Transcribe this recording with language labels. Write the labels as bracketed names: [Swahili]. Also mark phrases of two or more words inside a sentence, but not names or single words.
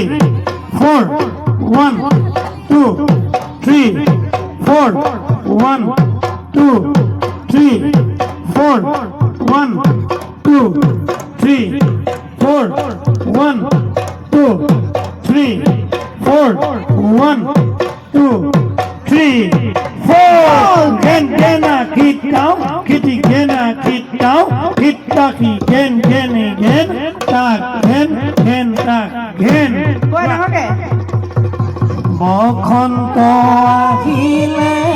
[English] 4 1 2 3 4 1 2 3 4 1 2 3 4 1 2 3 4 1 2 3 4 gen gena kit down kitty gena kit down kit taki gen tak gen tak gen [Assamese] বসন্ত আহিলে